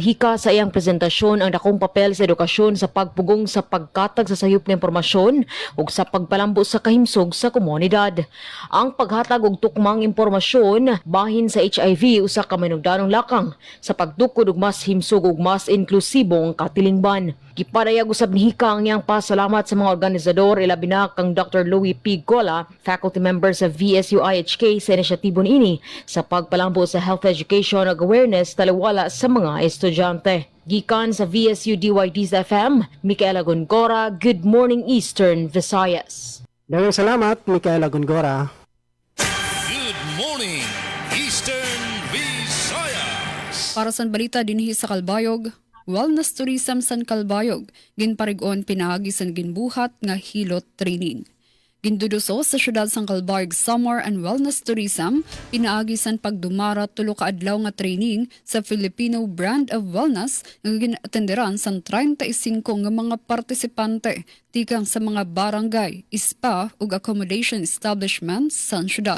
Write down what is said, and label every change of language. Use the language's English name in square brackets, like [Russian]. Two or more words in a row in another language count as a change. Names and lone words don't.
[Cebuano] Hika sa iyang presentasyon ang dakong papel sa edukasyon sa pagpugong sa pagkatag sa sayop nga impormasyon ug sa pagpalambo sa kahimsog sa komunidad. Ang paghatag og tukmang impormasyon bahin sa HIV usa ka manungdanong lakang sa pagtukod og mas himsog ug mas inklusibong katilingban. Gipadayag usab ni Hika ang iyang pasalamat sa mga organisador ilabi na kang Dr. Louis P. Gola, [English] faculty member [Cebuano] sa VSU IHK sa inisyatibo niini sa pagpalambo sa [English] health education [Cebuano] ug awareness taliwala sa mga estudyante. Gikan sa VSU DYD's FM, Micaela Gongora, [English] Good Morning Eastern Visayas. [Cebuano] Daghang salamat, Micaela Gongora. [English] Good morning, Eastern Visayas! [Waray] Para sa balita dinhi sa Kalbayog, Wellness Tourism San Kalbayog, ginparig-on pinaagi sa ginbuhat nga hilot training. Ginduduso sa syudad sang Kalbayog [English] Summer and Wellness Tourism, [Waray] pinaagi san pagdumara tulo ka adlaw nga training sa Filipino Brand of Wellness nga ginatenderan sang 35 nga mga partisipante tikang sa mga barangay, spa ug [English] accommodation establishments [Waray] sa syudad.